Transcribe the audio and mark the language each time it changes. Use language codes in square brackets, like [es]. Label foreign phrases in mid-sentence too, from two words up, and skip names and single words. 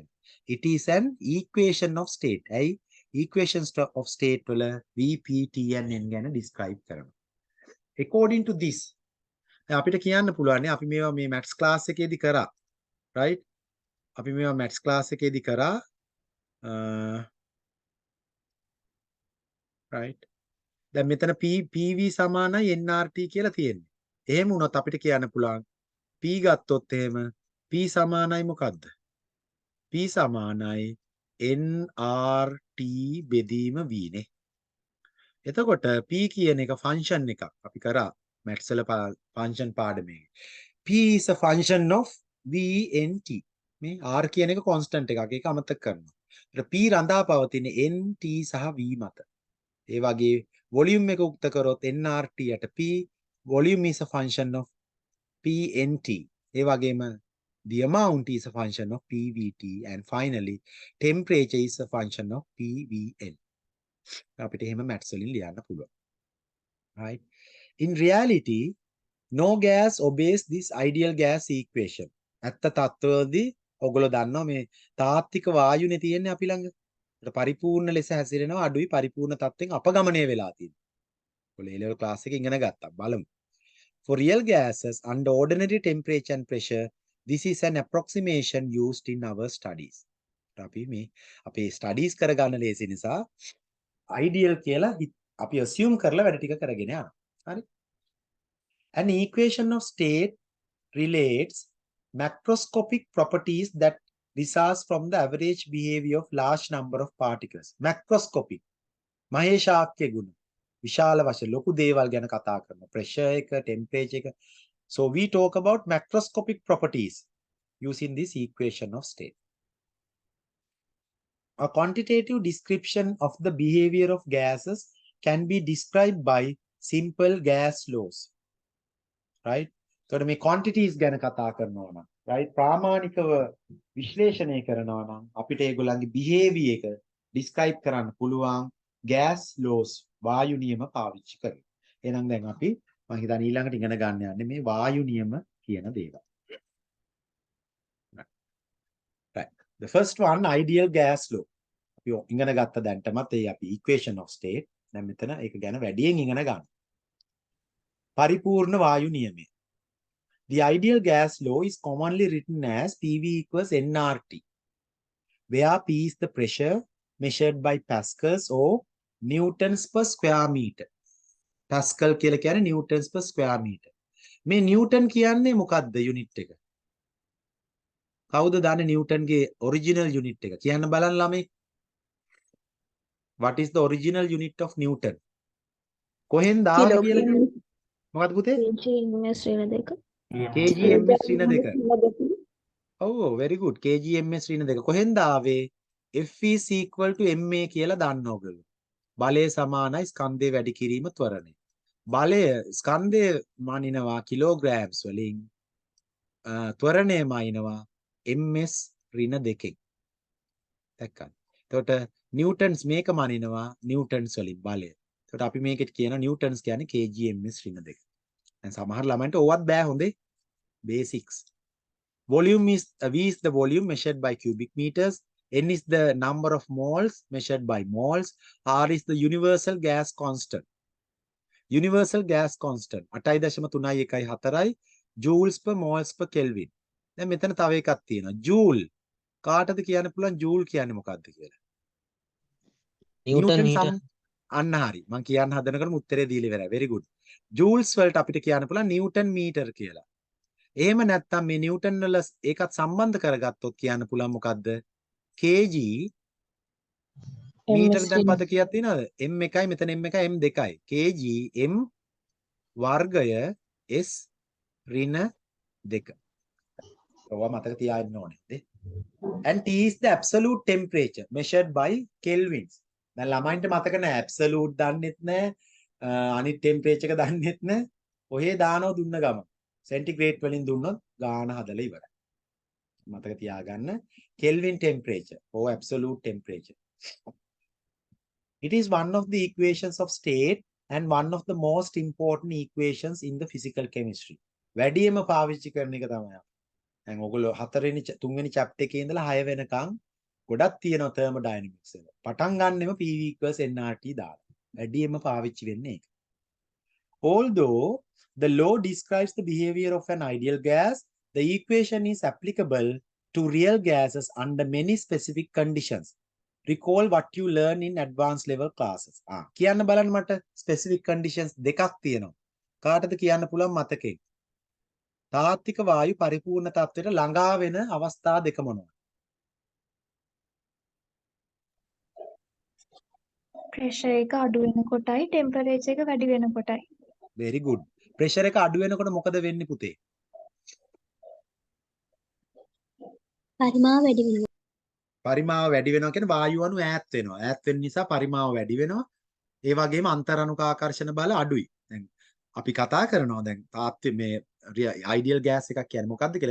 [en] It is an equation of state. [si] ඇයි [en] equations of state [si] වල [en] Vp T and n [si] ගැන describe කරනවා. [en] According to this [si] අපිට කියන්න පුළුවන් අපි මේවා මේ [en] maths class [si] එකේදී කරා. right? අපි මේවා [en] maths class [si] එකේදී කරා. [en] right? [si] දැන් මෙතන PV සමානයි nRT කියලා තියෙන්නේ. එහෙම වුණොත් අපිට කියන්න පුළුවන් P ගත්තොත් එහෙම P සමානයි මොකද්ද? P සමානයි nRT බෙදීම V නේ. එතකොට P කියන එක ෆන්ක්ෂන් එකක්. අපි කරා maths වල ෆන්ක්ෂන් පාඩමේ. [en] P is a function of VNT. [si] මේ R කියන එක constant එකක්. ඒක අමතක කරනවා. ඊට P රඳා පවතින NT සහ V මත. ඒ වගේ [en] volume [si] එක උක්ත කරොත් [en] nRT යට P volume is a function of PNT. ඒ වගේම the amount is a function of PVT and finally temperature is a function of PVN. [si] අපිට එහෙම maths වලින් ලියන්න පුළුවන්. [en] right? In reality, no gas obeys this ideal gas equation. [si] ඇත්ත තත්ත්වවලදී ඔයගොල්ලෝ දන්නවා මේ තාත්වික වායුනේ තියෙන්නේ අපි ළඟ. ඒක පරිපූර්ණ ලෙස හැසිරෙනවා අඩුයි පරිපූර්ණ තත්ත්වෙන් අපගමනය වෙලා තියෙනවා. ඔයගොල්ලෝ [en] A level class [si] එකේ ඉගෙන ගත්තා. බලමු. [en] For real gases under ordinary temperature and pressure, this is an approximation used in our studies. [si] අපි මේ අපේ studies කරගන්න ලේසි නිසා ideal කියලා අපි assume කරලා වැඩ ටික කරගෙන යනවා. හරි? [en] An equation of state relates macroscopic properties that results from the average behavior of large number of particles. [si] Macroscopic මහේශාක්‍ය ගුණ විශාල වශයෙන් ලොකු දේවල් ගැන කතා කරනවා. pressure එක, temperature එක. [en] So we talk about macroscopic properties using this equation of state. A quantitative description of the behavior of gases can be described by simple gas laws. [si] right? So මේ quantities ගැන කතා කරනවා නම් right ප්‍රාමාණිකව විශ්ලේෂණය කරනවා නම් අපිට ඒගොල්ලන්ගේ behavior එක describe කරන්න පුළුවන් [en] gas laws [si] වායු නියම පාවිච්චි කරලා. එහෙනම් දැන් අපි මම හිතන්නේ ඊළඟට ඉගෙන ගන්න යන්නේ මේ වායු නියම කියන දේවල්. [en] right. The first one ideal gas law. [si] අපි ඉගෙන ගත්ත දැන්ටමත් ඒ අපි [en] equation of state. [si] දැන් මෙතන ඒක ගැන වැඩියෙන් ඉගෙන ගන්න. පරිපූර්ණ වායු නියමය. [en] The ideal gas law is commonly written as PV equals nRT, where P is the pressure measured by pascals or newtons per square meter. [si] Pascal කියලා කියන්නේ [en] newtons per square meter. [si] මේ newton කියන්නේ මොකක්ද unit එක? කවුද දන්නේ newton ගේ original unit එක? කියන්න බලන්න ළමයි. [en] What is the original unit of newton? [si] කොහෙන්ද ආවේ කියලා? මොකක්ද පුතේ? KGMS ඍණ 2. KGMS ඍණ 2. [en] Oh, very good. [si] KGMS ඍණ 2. කොහෙන්ද ආවේ? [en] F is equal to MA [si] කියලා දන්න ඕගොල්ලෝ. බලය සමානයි ස්කන්ධය වැඩි කිරීම ත්වරණය. බලය ස්කන්ධය මනිනවා කිලෝග්‍රෑම්ස් වලින් ත්වරණය මනිනවා ms ඍණ 2කින්. දැක්කද? එතකොට නිව්ටන්ස් මේක මනිනවා නිව්ටන්ස් වලින් බලය. එතකොට අපි මේකට කියන නිව්ටන්ස් කියන්නේ kg ms ඍණ 2. දැන් සමහර ළමයින්ට ඕවත් බෑ හොඳේ. [en] basics. Volume is V is the volume measured by cubic meters. N is the number of moles measured by moles. R is the universal gas constant. Universal gas constant 8.314 joules per moles per Kelvin. [si] දැන් මෙතන තව එකක් තියෙනවා. joule කාටද කියන්න පුළුවන් joule කියන්නේ මොකක්ද කියලා? නිව්ටන් මීටර්. අන්න හරි. මම කියන්න හදනකොටම උත්තරේ දීලා ඉවරයි. [en] very good. [si] joules වලට අපිට කියන්න පුළුවන් නිව්ටන් මීටර කියලා. එහෙම නැත්නම් මේ නිව්ටන් වල ඒකත් සම්බන්ධ කරගත්තොත් කියන්න පුළුවන් මොකද්ද? kg මීටර දැන් පද කීයක් තියෙනවද? m1යි මෙතන m1යි m2යි. kg m වර්ගය s ඍණ 2. ඔවා මතක තියාගන්න ඕනේ. [en] And T is the absolute temperature measured by kelvins. [si] දැන් ළමයින්ට මතක නැහැ absolute දන්නෙත් නැහැ අනිත් temperature එක දන්නෙත් නැහැ. ඔහේ දානව දුන්න ගම. centigrade වලින් දුන්නොත් ගාන හදලා ඉවරයි. මතක තියාගන්න [en] kelvin temperature or absolute temperature. It is one of the equations of state and one of the most important equations in the physical chemistry. [si] වැඩිම පාවිච්චි කරන එක තමයි. දැන් ඔයගොල්ලෝ 4 වෙනි 3 වෙනි chapter එකේ ඉඳලා 6 වෙනකන් ගොඩක් තියෙනවා thermodynamics එක. පටන් ගන්නෙම [en] PV equals nRT [si] දාලා. වැඩිම පාවිච්චි වෙන්නේ ඒක. [en] Although the law describes the behavior of an ideal gas, the equation is applicable to real gases under many specific conditions. Recall what you learn in advanced level classes. [si] කියන්න බලන්න මට [en] specific conditions [si] දෙකක් තියෙනවා. කාටද කියන්න පුළුවන් මතකෙන්? තාත්වික වායු පරිපූර්ණ තත්ත්වයට ළඟා වෙන අවස්ථා දෙක මොනවාද? pressure එක අඩු වෙනකොටයි temperature එක වැඩි වෙනකොටයි. [en] very good. [si] pressure එක අඩු වෙනකොට මොකද වෙන්නේ පුතේ? පරිමාව වැඩි වෙනවා. පරිමාව වැඩි වෙනවා කියන්නේ වායු අණු ඈත් වෙනවා. ඈත් වෙන නිසා පරිමාව වැඩි වෙනවා. ඒ වගේම අන්තරාණුක ආකර්ෂණ බල අඩුයි. දැන් අපි කතා කරනවා දැන් තාත්වික මේ [en] ideal gas [si] එකක් කියන්නේ මොකක්ද කියලා.